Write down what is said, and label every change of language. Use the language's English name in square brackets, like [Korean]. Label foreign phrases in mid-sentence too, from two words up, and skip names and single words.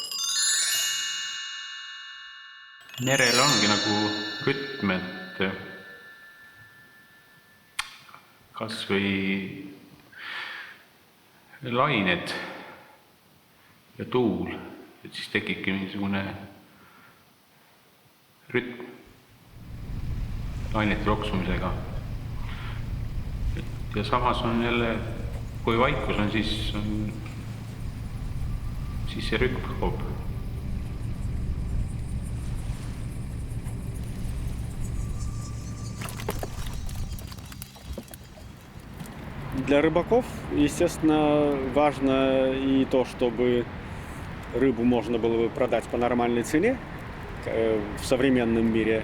[Estonian] Merel ongi nagu rütm, et kas või lained ja tuul, et siis tekibki mingisugune rütm lainete loksumisega. Ja samas on jälle, kui vaikus on, siis see rütm kaob. [Russian] Для рыбаков, естественно, важно и то, чтобы рыбу можно было бы продать по нормальной цене в современном мире.